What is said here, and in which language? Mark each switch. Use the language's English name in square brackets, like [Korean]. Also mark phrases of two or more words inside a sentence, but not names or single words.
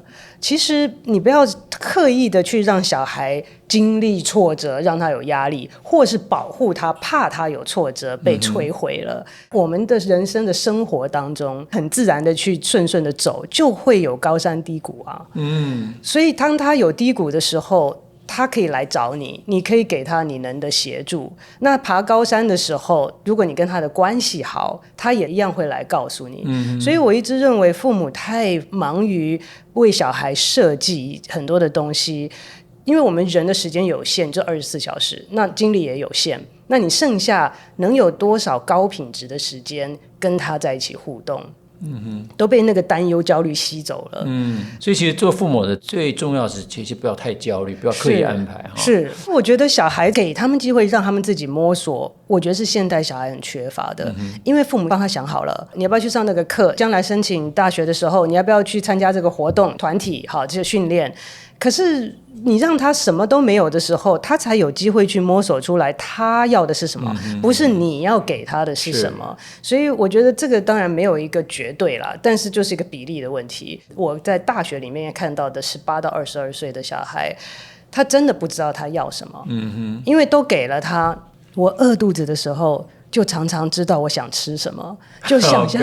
[Chinese] 其實你不要刻意的去讓小孩經歷挫折，讓他有壓力，或是保護他，怕他有挫折被摧毀了。我們的人生的生活當中，很自然的去順順的走，就會有高山低谷啊。所以當他有低谷的時候，他可以來找你，你可以給他你能的協助。那爬高山的時候，如果你跟他的關係好，他也一樣會來告訴你。所以我一直認為父母太忙於為小孩設計很多的東西，因為我們人的時間有限，就24小時，那精力也有限，那你剩下能有多少高品質的時間跟他在一起互动？都被那個擔憂焦慮吸走了。所以其實做父母的最重要是其實不要太焦慮，不要刻意安排。是，我覺得小孩給他們機會讓他們自己摸索，我覺得是現代小孩很缺乏的。因為父母幫他想好了，你要不要去上那個課，將來申請大學的時候你要不要去參加這個活動團體，好，這個訓練。可是你讓他什麼都沒有的時候，他才有機會去摸索出來他要的是什麼，不是你要給他的是什麼。所以我覺得這個當然沒有一個絕對啦，但是就是一個比例的問題。我在大學裡面看到的18到22歲的小孩，他真的不知道他要什麼。因為都給了他，我餓肚子的時候就常常知道我想吃什麼，就想象